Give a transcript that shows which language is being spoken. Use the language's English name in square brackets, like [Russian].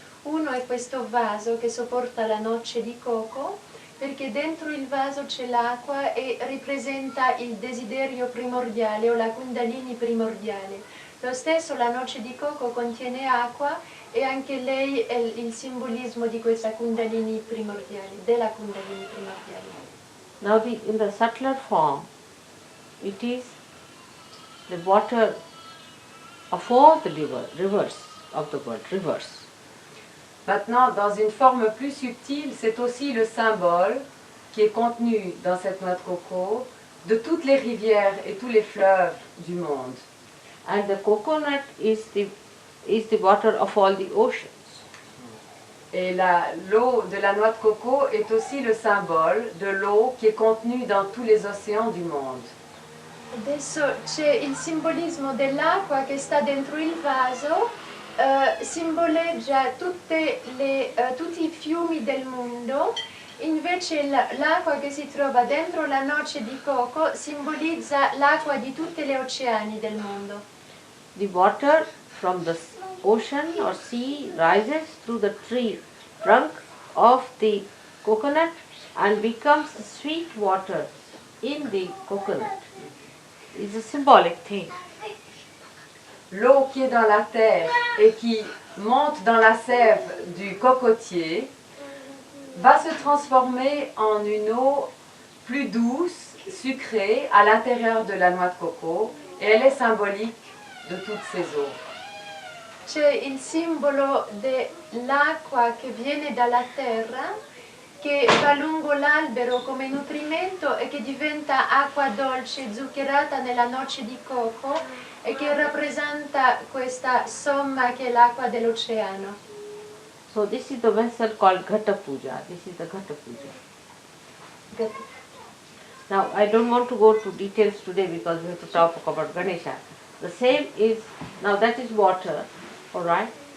[Italian] Uno è questo vaso che sopporta la noce di coco, perché dentro il vaso c'è l'acqua e rappresenta il desiderio primordiale o la Kundalini primordiale. Lo stesso la noce di coco contiene acqua e anche lei è il simbolismo di questa Kundalini primordiale, della Kundalini primordiale. [English] Now in the subtler form, it is the water of all the rivers of the world, rivers. [French] Maintenant, dans une forme plus subtile, c'est aussi le symbole qui est contenu dans cette noix de coco de toutes les rivières et tous les fleuves du monde. [English] And the coconut is the water of all the oceans. [French] Et l'eau de la noix de coco est aussi le symbole de l'eau qui est contenue dans tous les océans du monde. [Italian] Adesso c'è il simbolismo dell'acqua che sta dentro il vaso, simboleggia tutti i fiumi del mondo, invece l'acqua che si trova dentro la noce di coco simbolizza l'acqua di tutti gli oceani del mondo. [English] The water from the ocean or sea rises through the trunk of the coconut and becomes the sweet water in the coconut. It's a symbolic thing. [French] L'eau qui est dans la terre et qui monte dans la sève du cocotier va se transformer en une eau plus douce, sucrée, à l'intérieur de la noix de coco, et elle est symbolique de toutes ces eaux. [Italian] C'è il simbolo dell'acqua che viene dalla terra, che va lungo l'albero come nutrimento e che diventa acqua dolce zuccherata nella noce di coco e che rappresenta questa somma che è l'acqua dell'oceano. [English] So this is the vessel called Ghata Puja. This is the Ghata Puja. Now I don't want to go to details today because we have to talk about Ganesha. The same is, now that is water, alright,